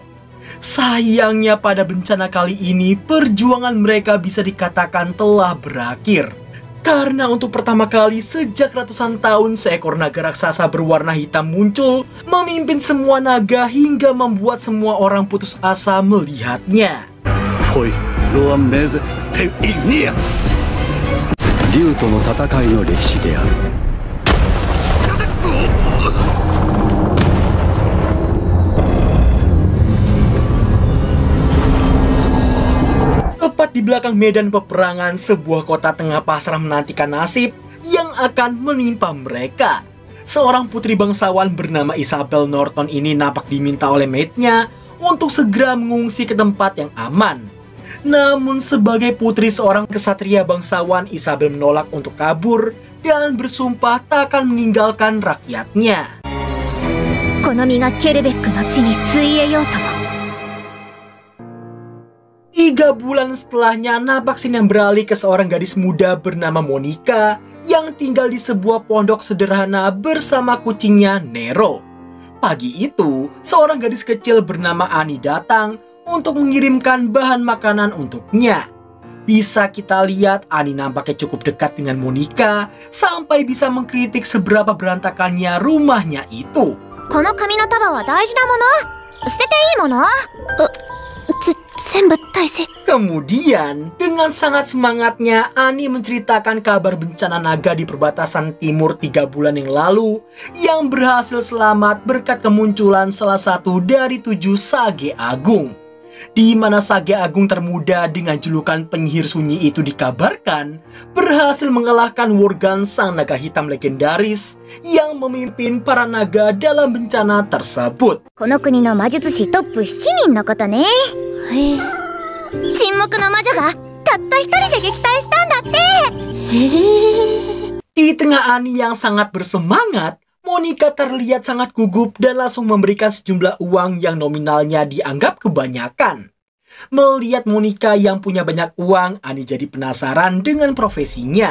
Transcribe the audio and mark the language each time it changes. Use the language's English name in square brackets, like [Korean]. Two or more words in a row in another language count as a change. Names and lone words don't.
[Indonesian] Sayangnya pada bencana kali ini, perjuangan mereka bisa dikatakan telah berakhir. Karena untuk pertama kali sejak ratusan tahun, seekor naga raksasa berwarna hitam muncul, memimpin semua naga hingga membuat semua orang putus asa melihatnya. Hoi, Roa Meze Peinia. [Japanese] 竜との戦いの歴史である。 [Indonesian] Tepat di belakang medan peperangan, sebuah kota tengah pasrah menantikan nasib yang akan menimpa mereka. Seorang putri bangsawan bernama Isabel Norton ini nampak diminta oleh maidnya untuk segera mengungsi ke tempat yang aman. Namun sebagai putri seorang kesatria bangsawan, Isabel menolak untuk kabur dan bersumpah tak akan meninggalkan rakyatnya. [Japanese] この身がケルベックの地に費えようとも。 [Indonesian] 3 bulan setelahnya, nampak scene yang beralih ke seorang gadis muda bernama Monica yang tinggal di sebuah pondok sederhana bersama kucingnya Nero. Pagi itu, seorang gadis kecil bernama Annie datang untuk mengirimkan bahan makanan untuknya. Bisa kita lihat Annie nampaknya cukup dekat dengan Monica sampai bisa mengkritik seberapa berantakannya rumahnya itu. [Japanese] この紙の束は大事なもの。捨てていいもの？全部大事。 [Indonesian] Kemudian, dengan sangat semangatnya, Annie menceritakan kabar bencana naga di perbatasan timur 3 bulan yang lalu yang berhasil selamat berkat kemunculan salah satu dari 7 sage agung. Di mana sage agung termuda dengan julukan penyihir sunyi itu dikabarkan berhasil mengalahkan Worgan, sang naga hitam legendaris yang memimpin para naga dalam bencana tersebut. [Japanese] この国の魔術師トップ7人のことね。沈黙の魔女がたった一人で撃退したんだって。 [Indonesian] Di tengah Annie yang sangat bersemangat, Monica terlihat sangat gugup dan langsung memberikan sejumlah uang yang nominalnya dianggap kebanyakan. Melihat Monica yang punya banyak uang, Annie jadi penasaran dengan profesinya.